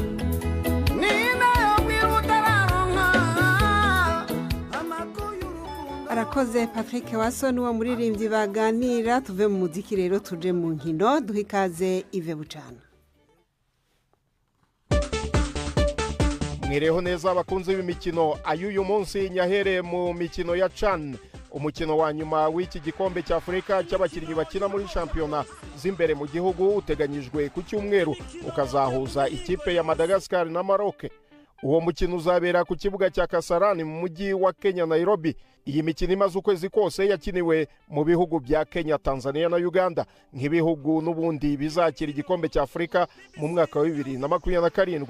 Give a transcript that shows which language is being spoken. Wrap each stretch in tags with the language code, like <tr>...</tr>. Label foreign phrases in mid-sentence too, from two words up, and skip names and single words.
<rw>Arakoze Patrick Waso n'uwo muririmbyi baganira. Tuve mu muziki rero tuje mu nkino duhikaze Ive Bucana. Mwireho neza abakunzi b'imikino ayuyu munsi nyahere mu mikino ya CHAN, umukino wa nyuma w'iki gikombe cya Afrika cy'abakinnyi bakina muri shampiyona z'imbere mu gihugu uteganyijwe ku cyumweru ukazahuza ikipe ya Madagascar na Maroc. Uwo mukino uzabera ku kibuga cya Kasarani mu mujyi wa Kenya Nairobi. Iyi mikino imaze ukwezi kose yakiniwe mu bihugu bya Kenya, Tanzania na Uganda nk'ibihugu n'ubundi bizakira igikombe cya Afrika mu mwaka wa 2027.</rw>